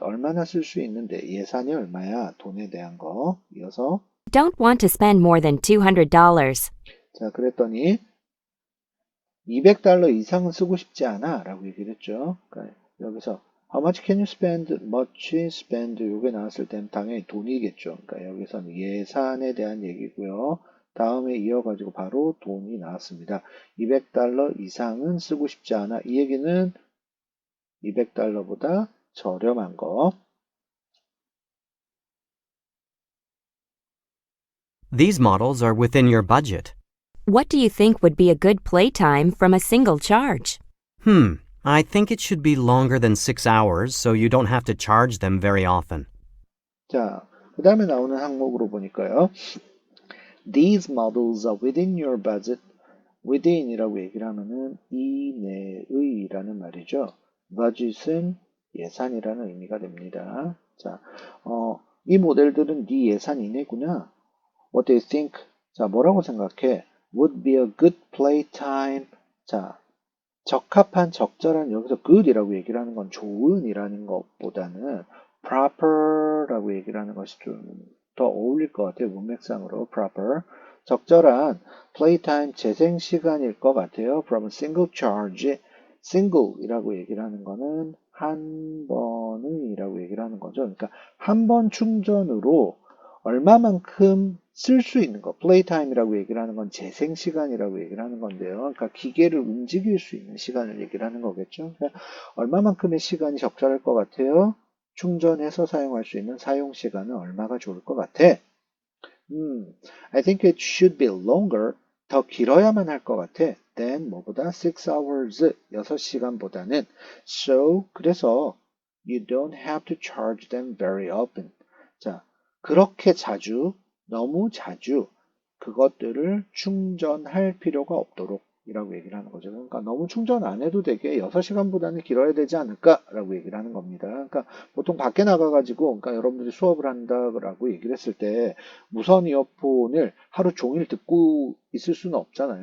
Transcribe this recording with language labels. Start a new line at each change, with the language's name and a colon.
Korean: 얼마나 쓸 수 있는데 예산이 얼마야? 돈에 대한 거. 이어서
English: Don't want to spend more than $200.
Korean: 자, 그랬더니 $200 이상은 쓰고 싶지 않아 라고 얘기를 했죠. 그러니까 여기서
English: how much can you spend, much spend
Korean: 요게 나왔을 때는 당연히 돈이겠죠. 그러니까 여기서는 예산에 대한 얘기고요. 다음에 이어가지고 바로 돈이 나왔습니다. $200 이상은 쓰고 싶지 않아. 이 얘기는 $200보다 저렴한 거.
English: These models are within your budget. What do you think would be a good playtime from a single charge? I think it should be longer than 6 hours so you don't have to charge them very often.
Korean: 자, 그 다음에 나오는 항목으로 보니까요.
English: These models are within your budget.
Korean: within이라고 얘기를 하면은 이내의라는 말이죠. budget은 예산이라는 의미가 됩니다. 자, 이 모델들은 네 예산 이내구나.
English: What do you think?
Korean: 자, 뭐라고 생각해?
English: Would be a good playtime.
Korean: 자, 적합한, 적절한, 여기서 good이라고 얘기를 하는 건 좋은이라는 것보다는 proper라고 얘기를 하는 것이 좀 더 어울릴 것 같아요. 문맥상으로 proper. 적절한 playtime 재생 시간일 것 같아요.
English: From a single charge.
Korean: single이라고 얘기를 하는 거는 한 번의라고 얘기를 하는 거죠. 그러니까 한 번 충전으로 얼마만큼 쓸 수 있는 거. playtime이라고 얘기를 하는 건 재생 시간이라고 얘기를 하는 건데요. 그러니까 기계를 움직일 수 있는 시간을 얘기를 하는 거겠죠. 그러니까 얼마만큼의 시간이 적절할 것 같아요? 충전해서 사용할 수 있는 사용 시간은 얼마가 좋을 것 같아?
English: I think it should be longer.
Korean: 더 길어야만 할 것 같아. than 뭐보다
English: 6 hours
Korean: 6시간보다는.
English: So
Korean: 그래서
English: you don't have to charge them very often.
Korean: 자, 그렇게 자주, 너무 자주 그것들을 충전할 필요가 없도록. 이라고 얘기를 하는 거죠. 그러니까 너무 충전 안 해도 되게 6시간보다는 길어야 되지 않을까라고 얘기를 하는 겁니다. 그러니까 보통 밖에 나가가지고, 그러니까 여러분들이 수업을 한다라고 얘기를 했을 때 무선 이어폰을 하루 종일 듣고 있을 수는 없잖아요.